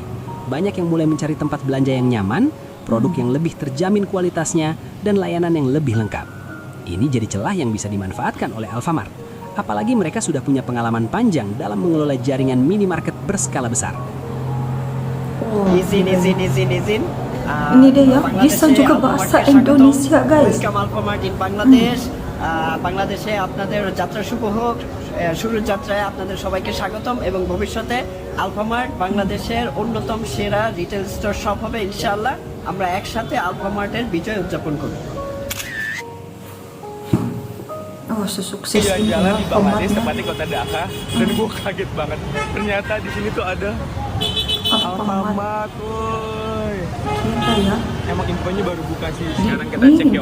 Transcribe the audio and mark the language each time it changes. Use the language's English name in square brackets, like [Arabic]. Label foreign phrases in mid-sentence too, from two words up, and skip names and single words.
[Indonesian] Banyak yang mulai mencari tempat belanja yang nyaman, produk yang lebih terjamin kualitasnya, dan layanan yang lebih lengkap. Ini jadi celah yang bisa dimanfaatkan oleh Alfamart. Apalagi mereka sudah punya pengalaman panjang dalam mengelola jaringan minimarket berskala besar. izin Ini dia ya, bisa juga bahasa Indonesia guys. [English] Welcome Alfamart in Bangladesh. [Bangla] বাংলাদেশে আপনাদের যাত্রা শুভ হোক। শুরুর যাত্রায় আপনাদের সবাইকে স্বাগতম এবং ভবিষ্যতে আলফামার্ট বাংলাদেশের অন্যতম সেরা [English] retail store shop [Bangla] হবে [Arabic] إن شاء الله. [Bangla] আমরা একসাথে আলফামার্টের বিজয় উদযাপন করব। [Indonesian] Oh, sesukses Iya, ini jalan di Bangladesh, Alfamart. tepatnya kota Dhaka, dan gue kaget banget. Ternyata di sini tuh ada Alfamart. Alfamart, woi. Gila ya. Emang infonya baru buka sih. Sekarang kita Ini cek yuk.